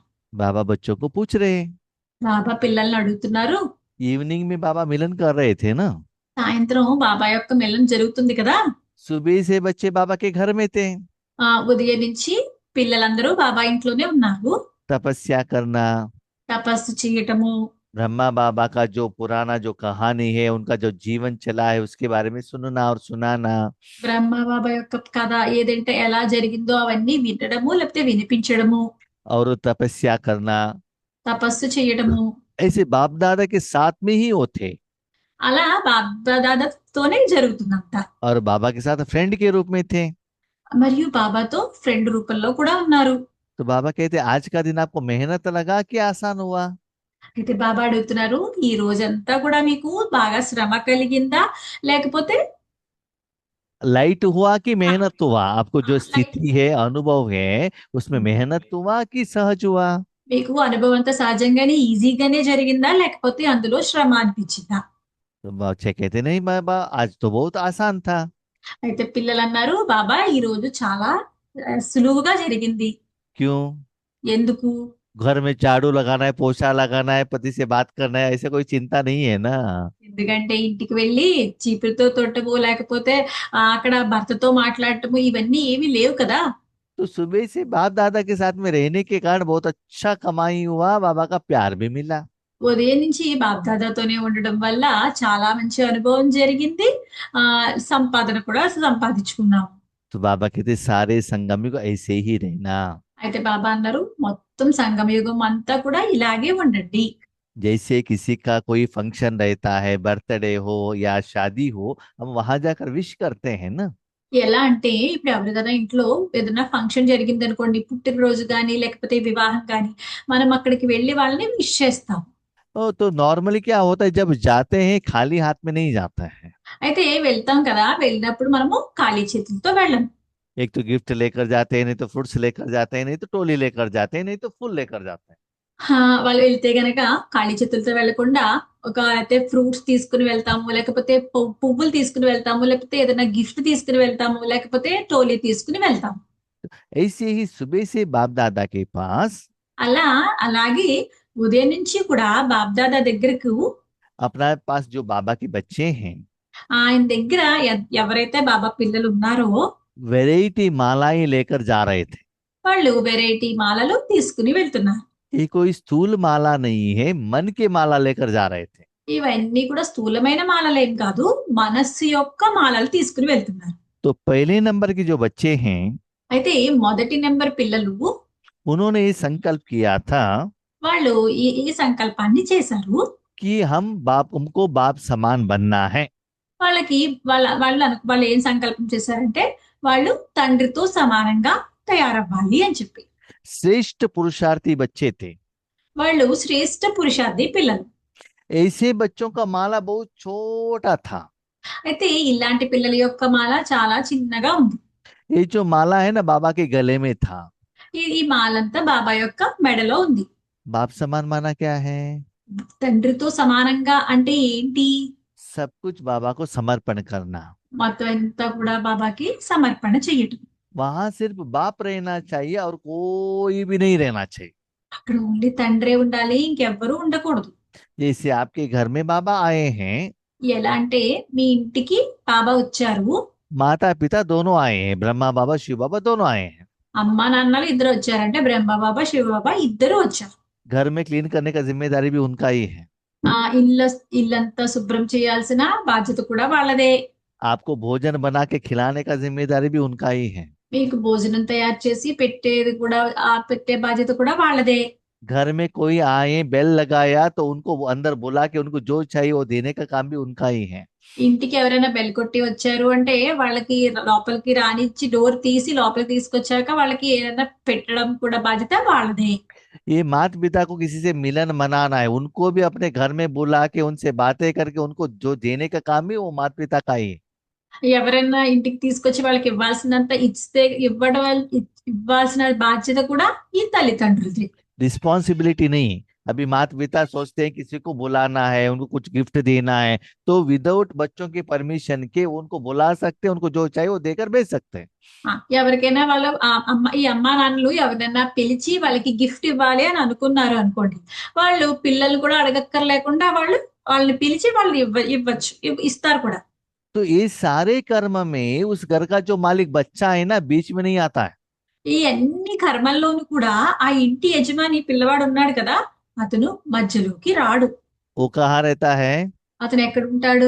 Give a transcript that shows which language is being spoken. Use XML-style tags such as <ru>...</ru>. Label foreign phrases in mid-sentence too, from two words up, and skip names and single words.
<hi>बाबा बच्चों को पूछ रहे।</hi> <te>బాబా పిల్లల్ని అడుగుతున్నారు.</te> <hi>इवनिंग में बाबा मिलन कर रहे थे ना।</hi> <te>సాయంత్రం బాబా యొక్క మిలనం జరుగుతుంది కదా.</te> <hi>सुबह से बच्चे बाबा के घर में थे।</hi> <te>ఉదయం నుంచి పిల్లలందరూ బాబా ఇంట్లోనే ఉన్నారు.</te> <hi>तपस्या करना,</hi> <te>తపస్సు చేయటము,</te> <hi>ब्रह्मा बाबा का जो पुराना जो कहानी है उनका जो जीवन चला है उसके बारे में सुनना और सुनाना।</hi> <te>బ్రహ్మ బాబా యొక్క కథ ఏదంటే ఎలా జరిగిందో అవన్నీ వినడము లేకపోతే వినిపించడము,</te> <hi>और तपस्या करना।</hi> <te>తపస్సు చేయడము.</te> <hi>ऐसे बाप दादा के साथ में ही वो थे।</hi> <te>అలా బాబాతోనే జరుగుతుందంతా.</te> <hi>और बाबा के साथ फ्रेंड के रूप में थे।</hi> <te>మరియు బాబాతో ఫ్రెండ్ రూపంలో కూడా ఉన్నారు.</te> <hi>तो बाबा कहते आज का दिन आपको मेहनत लगा कि आसान हुआ।</hi> <te>అయితే బాబా అడుగుతున్నారు, ఈ రోజంతా కూడా మీకు బాగా శ్రమ కలిగిందా లేకపోతే</te> <hi>लाइट हुआ कि ఆ, मेहनत हुआ, आपको जो</hi> <te>లైక్</te> <hi>स्थिति है अनुभव है उसमें मेहनत हुआ कि सहज हुआ।</hi> <te>మీకు అనుభవం అంతా సహజంగానే ఈజీగానే జరిగిందా లేకపోతే అందులో శ్రమ అనిపించిందా?</te> <hi>तो बच्चे कहते नहीं बाबा आज तो बहुत आसान था।</hi> <te>అయితే పిల్లలు అన్నారు, బాబా ఈ రోజు చాలా సులువుగా జరిగింది.</te> <hi>क्यों?</hi> <te>ఎందుకు?</te> <hi>घर में झाड़ू लगाना है, पोछा लगाना है, पति से बात करना है, ऐसे कोई चिंता नहीं है ना।</hi> <te>ఎందుకంటే ఇంటికి వెళ్ళి చీపురుతో తొట్టము లేకపోతే అక్కడ భర్తతో మాట్లాడటము ఇవన్నీ ఏమీ లేవు కదా.</te> <hi>तो सुबह से बाप दादा के साथ में रहने के कारण बहुत अच्छा कमाई हुआ, बाबा का प्यार भी मिला।</hi> <te>ఉదయం నుంచి బాప్దాదాతోనే ఉండడం వల్ల చాలా మంచి అనుభవం జరిగింది. ఆ సంపాదన కూడా సంపాదించుకున్నాం.</te> <hi>तो बाबा कहते सारे संगमी को ऐसे ही रहना।</hi> <te>అయితే బాబా అన్నారు, మొత్తం సంగమయుగం అంతా కూడా ఇలాగే ఉండండి.</te> <hi>जैसे किसी का कोई फंक्शन रहता है, बर्थडे हो या शादी हो, हम वहां जाकर विश करते हैं ना।</hi> <te>ఎలా అంటే ఇప్పుడు ఎవరిదైనా ఇంట్లో ఏదైనా ఫంక్షన్ జరిగింది అనుకోండి, పుట్టినరోజు కానీ లేకపోతే వివాహం కానీ, మనం అక్కడికి వెళ్ళి వాళ్ళని విష్ చేస్తాం.</te> <hi>तो नॉर्मली क्या होता है जब जाते हैं खाली हाथ में नहीं जाता है।</hi> <te>అయితే వెళ్తాం కదా, వెళ్ళినప్పుడు మనము ఖాళీ చేతులతో వెళ్ళం.</te> <hi>एक तो गिफ्ट लेकर जाते हैं, नहीं तो फ्रूट्स लेकर जाते हैं, नहीं तो टोली लेकर जाते हैं, नहीं तो फूल लेकर जाते हैं।</hi> <te>వాళ్ళు వెళ్తే గనక ఖాళీ చేతులతో వెళ్లకుండా ఒక అయితే ఫ్రూట్స్ తీసుకుని వెళ్తాము, లేకపోతే పువ్వులు తీసుకుని వెళ్తాము, లేకపోతే ఏదైనా గిఫ్ట్ తీసుకుని వెళ్తాము, లేకపోతే టోలీ తీసుకుని వెళ్తాము.</te> <hi>ऐसे ही सुबह से बाप दादा के पास</hi> <te>అలాగే ఉదయం నుంచి కూడా బాబ్దాదా దగ్గరకు</te> <hi>अपना पास जो बाबा के बच्चे हैं</hi> <te>ఆయన దగ్గర ఎవరైతే బాబా పిల్లలు ఉన్నారో</te> <hi>वैरायटी मालाएं लेकर जा रहे थे।</hi> <te>వాళ్ళు వెరైటీ మాలలు తీసుకుని వెళ్తున్నారు.</te> <hi>ये कोई स्थूल माला नहीं है, मन के माला लेकर जा रहे थे।</hi> <te>ఇవన్నీ కూడా స్థూలమైన మాలలేం కాదు, మనస్సు యొక్క మాలలు తీసుకుని వెళ్తున్నారు.</te> <hi>तो पहले नंबर के जो बच्चे हैं</hi> <te>అయితే మొదటి నెంబర్ పిల్లలు</te> <hi>उन्होंने ये संकल्प किया था</hi> <te>వాళ్ళు ఈ ఈ సంకల్పాన్ని చేశారు.</te> <hi>कि हम हमको बाप समान बनना है।</hi> <te>వాళ్ళకి వాళ్ళు ఏం సంకల్పం చేశారంటే వాళ్ళు తండ్రితో సమానంగా తయారవ్వాలి అని చెప్పి.</te> <hi>श्रेष्ठ पुरुषार्थी बच्चे थे।</hi> <te>వాళ్ళు శ్రేష్ఠ పురుషార్థి పిల్లలు.</te> <hi>ऐसे बच्चों का माला बहुत छोटा था।</hi> <te>అయితే ఇలాంటి పిల్లల యొక్క మాల చాలా చిన్నగా ఉంది.</te> <hi>ये जो माला है ना बाबा के गले में था।</hi> <te>ఈ మాలంతా బాబా యొక్క మెడలో ఉంది.</te> <hi>बाप समान माना क्या है?</hi> <te>తండ్రితో సమానంగా అంటే ఏంటి?</te> <hi>सब कुछ बाबा को समर्पण करना।</hi> <te>మొత్తం అంతా కూడా బాబాకి సమర్పణ చేయటం.</te> <hi>वहां सिर्फ बाप रहना चाहिए और कोई भी नहीं रहना चाहिए।</hi> <te>అక్కడ ఓన్లీ తండ్రే ఉండాలి, ఇంకెవ్వరూ ఉండకూడదు.</te> <hi>जैसे आपके घर में बाबा आए हैं,</hi> <te>ఎలా అంటే మీ ఇంటికి బాబా వచ్చారు,</te> <hi>माता पिता दोनों आए हैं, ब्रह्मा बाबा शिव बाबा दोनों आए हैं।</hi> <te>అమ్మా నాన్నలు ఇద్దరు వచ్చారంటే బ్రహ్మ బాబా శివ బాబా ఇద్దరు వచ్చారు.</te> <hi>घर में क्लीन करने का जिम्मेदारी भी उनका ही है।</hi> <te>ఇల్లంతా శుభ్రం చేయాల్సిన బాధ్యత కూడా వాళ్ళదే.</te> <hi>आपको भोजन बना के खिलाने का जिम्मेदारी भी उनका ही है।</hi> <te>మీకు భోజనం తయారు చేసి పెట్టేది కూడా పెట్టే బాధ్యత కూడా వాళ్ళదే.</te> <hi>घर में कोई आए बेल लगाया तो उनको वो अंदर बुला के उनको जो चाहिए वो देने का काम भी उनका ही है।</hi> <te>ఇంటికి ఎవరైనా బెల్ కొట్టి వచ్చారు అంటే వాళ్ళకి లోపలికి రానిచ్చి డోర్ తీసి లోపలికి తీసుకొచ్చాక వాళ్ళకి ఏదైనా పెట్టడం కూడా బాధ్యత వాళ్ళదే.</te> <hi>ये माता पिता को किसी से मिलन मनाना है, उनको भी अपने घर में बुला के उनसे बातें करके उनको जो देने का काम भी वो माता पिता का ही है।</hi> <te>ఎవరైనా ఇంటికి తీసుకొచ్చి వాళ్ళకి ఇవ్వాల్సినంత ఇస్తే ఇవ్వాల్సిన బాధ్యత కూడా ఈ తల్లిదండ్రులది.</te> <hi>रिस्पॉन्सिबिलिटी नहीं। अभी माता पिता सोचते हैं किसी को बुलाना है, उनको कुछ गिफ्ट देना है, तो विदाउट बच्चों की परमिशन के उनको बुला सकते हैं, उनको जो चाहिए वो देकर भेज सकते हैं।</hi> <te>ఎవరికైనా వాళ్ళు ఈ అమ్మా నాన్నలు ఎవరైనా పిలిచి వాళ్ళకి గిఫ్ట్ ఇవ్వాలి అని అనుకున్నారు అనుకోండి, వాళ్ళు పిల్లలు కూడా అడగక్కర్లేకుండా వాళ్ళని పిలిచి వాళ్ళు ఇవ్వచ్చు, ఇస్తారు కూడా.</te> <hi>तो ये सारे कर्म में उस घर का जो मालिक बच्चा है ना बीच में नहीं आता है।</hi> <te>ఈ అన్ని కర్మల్లోనూ కూడా ఆ ఇంటి యజమాని పిల్లవాడు ఉన్నాడు కదా, అతను మధ్యలోకి రాడు.</te> <hi>वो कहाँ रहता है?</hi> <te>అతను ఎక్కడ ఉంటాడు?</te>